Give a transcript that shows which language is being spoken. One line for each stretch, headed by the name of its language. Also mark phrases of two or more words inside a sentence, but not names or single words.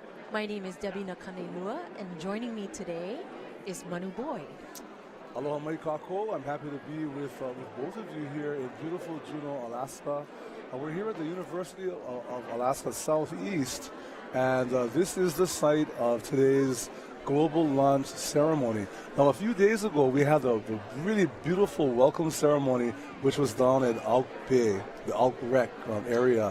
English: My name is Debbie Nakanelua, and joining me today is Manu Boyd.
Hawaiian: Aloha mai kākou.
English: I'm happy to be with both of you here in beautiful Juneau, Alaska. We're here at the University of Alaska Southeast, and this is the site of today's global launch ceremony. Now, a few days ago, we had a really beautiful welcome ceremony, which was down at A'akw Bay, the A'akw area.